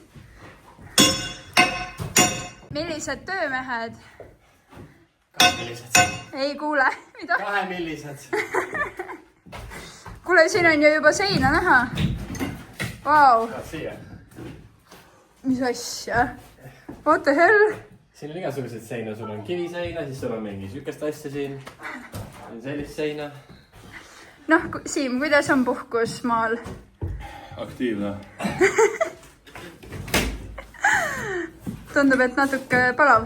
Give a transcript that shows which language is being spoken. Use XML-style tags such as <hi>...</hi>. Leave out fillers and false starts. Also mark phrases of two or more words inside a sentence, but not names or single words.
<et>Millised töömehed? 2 millised. Ei kuule, mida? 2 millised. Kuule, siin on ju juba seina näha. Vau. Siia. Mis asja?</et> <en>What the hell?</en> <et>Siin on igasuguseid seina, sul on kiviseina, siis sul on mingi sükest asja siin. Sellist seina. Noh, Siim, kuidas on puhkus maal? Aktiivne. Tundub, et natuke palav.</et>